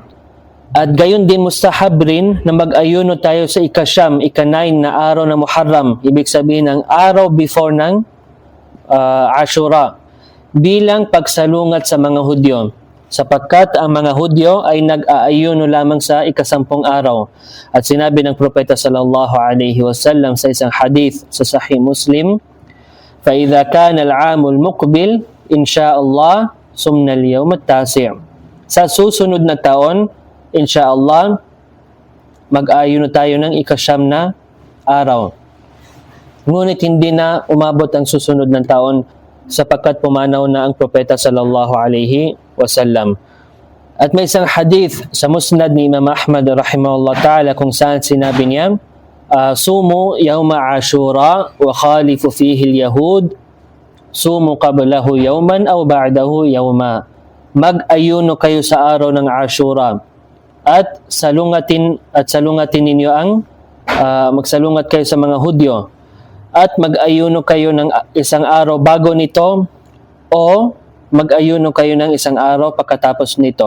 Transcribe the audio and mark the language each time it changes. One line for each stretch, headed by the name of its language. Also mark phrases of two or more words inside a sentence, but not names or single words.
Filipino: At gayon din mustahab rin na mag-ayuno tayo sa ika-9 na araw ng Muharram, ibig sabihin ng araw before ng Ashura, bilang pagsalungat sa mga Hudyo, sapagkat ang mga Hudyo ay nag-aayuno lamang sa ikasampung araw. At sinabi ng Propeta
Arabic: صلى الله عليه وسلم
Filipino: sa isang hadith sa Sahih Muslim,
Arabic: فَإِذَا كَانَ الْعَامُ الْمُقْبِلِ إِنْ شَاءَ اللَّهِ سُمْنَ الْيَوْمَ التَّاسِعِ.
Filipino: Sa susunod na taon,
Arabic: إن شاء الله,
Filipino: mag-ayuno tayo ng ika-9 na araw. Ngunit hindi na umabot ang susunod ng taon sapagkat pumanaw na ang Propeta
Arabic: صلى الله عليه وسلم.
Filipino: At may isang hadith sa Musnad ni Imam Ahmad
Arabic: رحمه الله تعالى
Filipino: kung saan sinabi niya,
Arabic: "صوموا يوم عاشوراء وخالفوا فيه اليهود، صوموا قبله يوما أو بعده يوما."
Filipino: Mag-ayuno kayo sa araw ng Ashura at salungatin ninyo ang magsalungat kayo sa mga Hudyo at mag-ayuno kayo ng isang araw bago nito o mag-ayuno kayo ng isang araw pagkatapos nito.